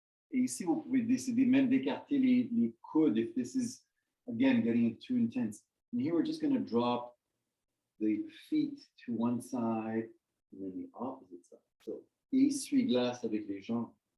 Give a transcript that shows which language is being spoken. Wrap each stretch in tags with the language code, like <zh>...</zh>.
<fr>Et ici, vous pouvez décider même d'écarter les coudes</fr> <en>if this is, again, getting too intense. And here we're just going to drop the feet to one side and then the opposite side.</en> <fr>So, essuie-glace avec les jambes.</fr>